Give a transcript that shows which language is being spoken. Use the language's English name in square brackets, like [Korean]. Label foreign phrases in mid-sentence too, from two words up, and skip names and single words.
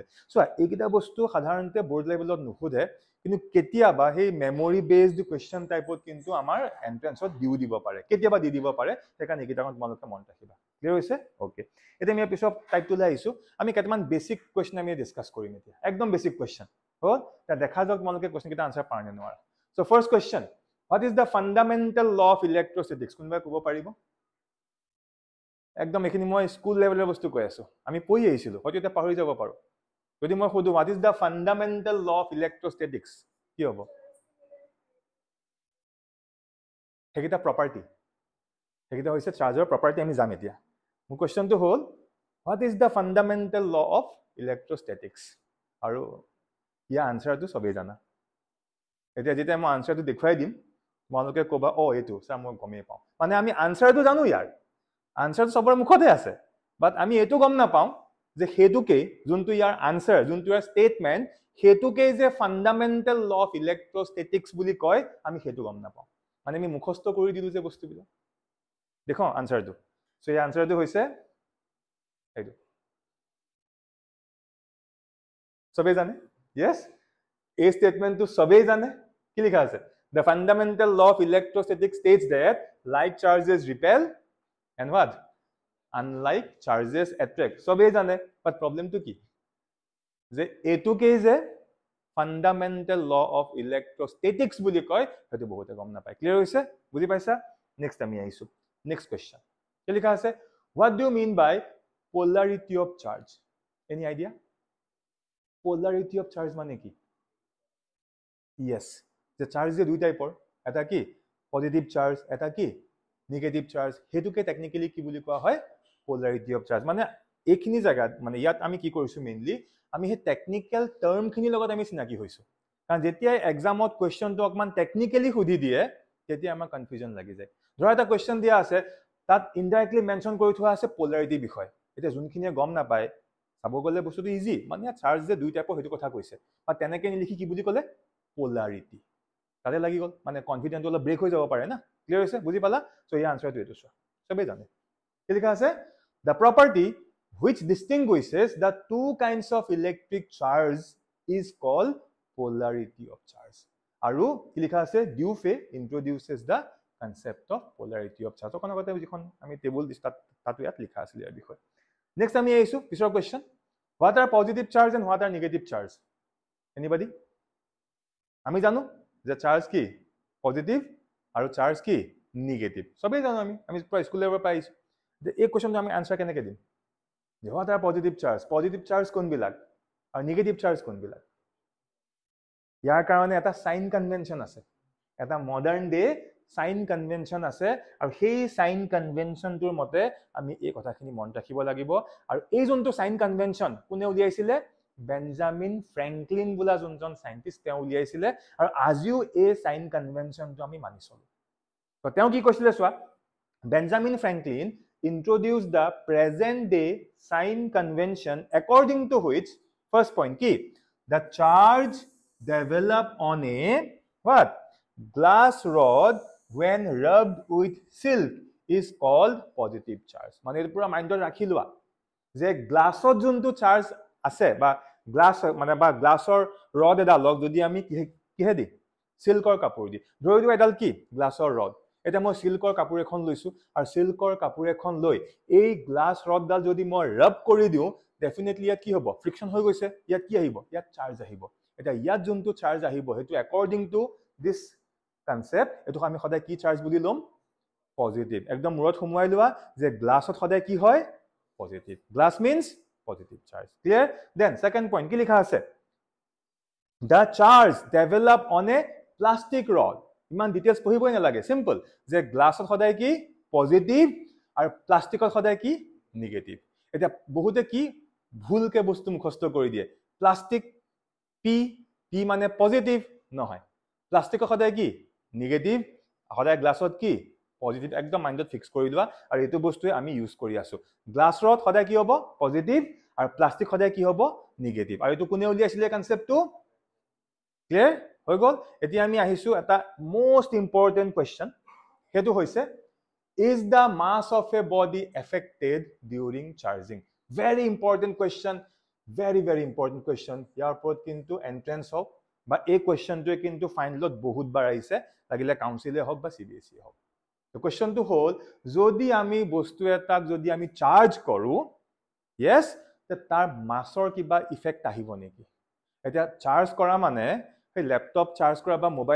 [Assamese] সো এইকিটা বস্তু সাধাৰণতে বোৰ্ড লেভেলত নুখুধে কিন্তু কেতিয়াবা সেই [English] memory based question [Assamese] টাইপত কিন্তু আমাৰ এন্ট্ৰেন্সত দিব পাৰে কেতিয়াবা দিব পাৰে সেইকাৰণে এইকিটাক তোমালোকে মন ৰাখিবা ক্লিয়াৰ হৈছে ওকে এতিয়া আমি পিছত টাইপটো লৈ আহিছো আমি কেইটামান [English] basic question [Assamese] আমি ডিসকাস কৰিম এতিয়া একদম [English] basic question [Assamese] হল তা দেখা যাওক তোমালোকে কোৱেশ্চন কিটা আনসাৰ পাৰনে নোৱাৰা [English] so first question what is the fundamental law of electrostatics [Assamese] কোনবা ক'ব পাৰিব একদম এখিনি মই স্কুল লেভেলৰ বস্তু কৈ আছো আমি পঢ়ি আহিছিলো হয়তো এটা পাহৰি যাব পাৰো যদি মই খুদু [English] what is the fundamental law of electrostatics [Assamese] কি হ'ব হেকিটা প্ৰপাৰ্টি হেকিটা হৈছে চাৰ্জৰ প্ৰপাৰ্টি আমি জাম এতিয়া মোৰ কোৱেশ্চনটো হ'ল [English] what is the fundamental law of electrostatics [Assamese] আৰু ইয়া আনসাৰটো সবেই জানা এতিয়া যেতিয়া মই আনসাৰটো দেখুৱাই দিম তোমালোকে ক'বা ও এটো স্যাৰ মই গমেই পাওঁ মানে আমি আনসাৰটো জানো ইয়াৰ আনসাৰটো সবৰ মুখতে আছে বাট আমি এটো গম না পাওঁ যে হেতুকে যোনটো ইয়াৰ আনসাৰ যোনটো ইয়াৰ স্টেটমেন্ট হেতুকে যে [English] fundamental law of electrostatics [Assamese] বুলি কয় আমি হেতু গম না পাওঁ মানে আমি মুখস্থ কৰি দিলো যে বস্তুবিলাক দেখো আনসাৰটো সো এই আনসাৰটো হৈছে এইটো সবেই জানে yes এই স্টেটমেন্টটো সবেই জানে কি লিখা আছে [English] the fundamental law of electrostatics states that like charges repel and what unlike charges attract [Assamese] সবেই জানে [English] but problem to [Assamese] কি যে এটুকে যে [English] fundamental law of electrostatics [Assamese] বুলি কয় হেতু বহুতে গম না পায় ক্লিয়াৰ হৈছে বুজি পাইছা নেক্সট আমি আইছো নেক্সট কোৱেশ্চন কি লিখা আছে [English] what do you mean by polarity of charge any idea polarity of charge [Assamese] মানে কি [English] yes the charge [Assamese] যে দুই টাইপৰ এটা কি [English] positive charge [Assamese] এটা কি [English] negative charge [Assamese] হেতুকে টেকনিক্যালি কি বুলি কোৱা হয় [English] polarity of charge [Assamese] মানে এইখিনি জায়গাত মানে ইয়াত আমি কি কৰিছো মেইনলি আমি হে [English] technical term [Assamese] খিনি লগত আমি চিনাকি হৈছো কাৰণ যেতিয়া এক্সামত কোৱেশ্চনটো অকমান টেকনিক্যালি খুদি দিয়ে তেতিয়া আমাৰ কনফিউজন লাগি যায় ধৰা এটা কোৱেশ্চন দিয়া আছে তাত ইনডাইৰেক্টলি মেনশন কৰি থোৱা আছে পোলাৰিটি বিষয় এটা যোনখিনিয়ে গম না পায় চাব গলে বস্তুটো ইজি মানে চাৰ্জ যে দুই টাইপৰ হেতু কথা কৈছে বা তেনেকে নিলিখি কি বুলি কলে পোলাৰিটি তাতে লাগি গল মানে কনফিডেন্ট অলপ ব্ৰেক হৈ যাব পাৰে না ক্লিয়াৰ হৈছে বুজি পালা সো এই আনসাৰটো এটো চোৱা সবেই জানে কি লিখা আছে [English] the property which distinguishes the two kinds of electric charge is called polarity of charge [Assamese] আৰু কি লিখা আছে ডিউফে [English] introduces the concept of polarity of charge [Assamese] কোন কথা যিখন আমি টেবুল তাতো ইয়াত লিখা আছে ইয়াৰ বিষয় নেক্সট আমি আইছো পিছৰ কোৱেশ্চন [English] what are positive charge and what are negative charge anybody [Assamese] আমি জানো যে চাৰ্জ কি পজিটিভ আৰু চাৰ্জ কি নেগেটিভ সবেই জানো আমি পুৰা স্কুল লেভেলৰ পাইছো যে এই কোৱেশ্চনটো আমি আনসাৰ কেনেকৈ দিম যে [English] what are positive charge [Assamese] কোনবিলাক আৰু [English] negative charge [Assamese] কোনবিলাক ইয়াৰ কাৰণে এটা [English] sign convention [Assamese] আছে এটা [English] modern day sign convention [Assamese] আছে আৰু সেই সাইন কনভেনশনটোৰ মতে আমি এই কথাখিনি মন ৰাখিব লাগিব আৰু এই যোনটো [English] sign convention [Assamese] কোনে উলিয়াইছিলে বেঞ্জামিন ফ্ৰেঙ্কলিন বুলা যোনজন সাইন্টিস্ট তেওঁ উলিয়াইছিলে আৰু আজিও এই সাইন কনভেনশনটো আমি মানি চলো তো তেওঁ কি কৈছিলে চোৱা বেঞ্জামিন ফ্ৰেঙ্কলিন [English] introduced the present day sign convention according to which first point ki the charge develop on a what? Glass rod when rubbed with silk is called positive charge. [Assamese] মানে এটা পুরা মাইন্ডত ৰাখি লোৱা যে গ্লাছত যোনটো চাৰ্জ আছে বা গ্লাছ মানে বা গ্লাছৰ ৰড এডালক যদি আমি কিহে দি সিল্কৰ কাপোৰ দি ধৰি লোৱা এডাল কি গ্লাছৰ ৰড এটা মই সিল্কৰ কাপোৰ এখন লৈছো আৰু সিল্কৰ কাপোৰ এখন লৈ এই গ্লাছ ৰডডাল যদি মই ৰাব কৰি দিও ডেফিনেটলি ইয়াত কি হ'ব ফ্ৰিকশন হৈ গৈছে ইয়াত কি আহিব ইয়াত চাৰ্জ আহিব এটা ইয়াত যোনটো চাৰ্জ আহিব হেতু [English] according to this concept [Assamese] এটো আমি সদায় কি চাৰ্জ বুলি লম পজিটিভ একদম মূৰত সোমোৱাই লোৱা যে গ্লাছত সদায় কি হয় পজিটিভ [English] glass means positive charge clear then second point [Assamese] কি লিখা আছে [English] the charge develop on a plastic rod [Assamese] ইমান ডিটেইলছ পঢ়িবই নালাগে সিম্পল যে গ্লাছত সদায় কি পজিটিভ আৰু প্লাষ্টিকত সদায় কি নেগেটিভ এটা বহুতে কি ভুলকে বস্তু মুখস্থ কৰি দিয়ে প্লাষ্টিক পি পি মানে পজিটিভ নহয় প্লাষ্টিকত সদায় কি নেগেটিভ সদায় গ্লাছত কি পজিটিভ একদম মাইন্ডত ফিক্স কৰি লোৱা আৰু এটো বস্তুৱে আমি ইউজ কৰি আছো গ্লাছ ৰড সদায় কি হ'ব পজিটিভ আৰু প্লাষ্টিক সদায় কি হ'ব নেগেটিভ আৰু এটো কোনে উলিয়াইছিলে কনসেপ্টটো ক্লিয়াৰ হৈ গল এতিয়া আমি আহিছো এটা [English] most important question [Assamese] হেতু হৈছে [English] is the mass of a body affected during charging very important question very important question [Assamese] ইয়াৰ ওপৰত কিন্তু এন্ট্ৰেন্স হওক বা এই কোৱেশ্চনটোৱে কিন্তু ফাইনেলত বহুত বাৰ আহিছে লাগিলে কাউন্সিলে হওক বা সিবিএসই হওক তো কোৱেশ্চনটো হ'ল যদি আমি বস্তু এটাক যদি আমি চাৰ্জ কৰো yes তাৰ মাছৰ কিবা ইফেক্ট আহিব নেকি এটা চাৰ্জ কৰা মানে এই ল্যাপটপ চাৰ্জ কৰা বা মোবাইল